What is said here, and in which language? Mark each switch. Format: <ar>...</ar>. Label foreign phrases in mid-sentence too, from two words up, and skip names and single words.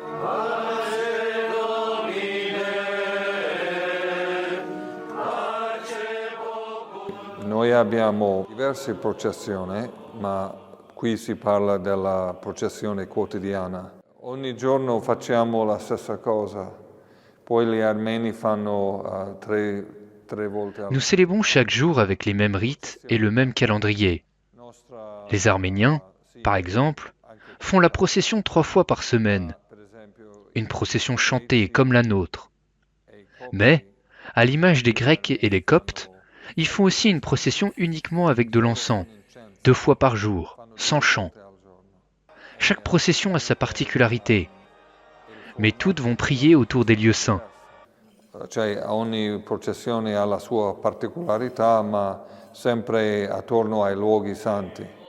<it>Noi abbiamo diverse processioni, ma qui si parla della processione quotidiana. Ogni giorno facciamo la stessa cosa, poi gli armeni fanno tre volte al...</it> <fr>Nous célébrons chaque jour avec les mêmes rites et le même calendrier. Les Arméniens, par exemple, font la procession 3 fois par semaine, une procession chantée comme la nôtre. Mais, à l'image des Grecs et les Coptes, ils font aussi une procession uniquement avec de l'encens, 2 fois par jour, sans chant. Chaque procession a sa particularité, mais toutes vont prier autour des lieux saints.</fr> <it>Ogni processione ha la sua particolarità, ma sempre attorno ai luoghi santi.</it>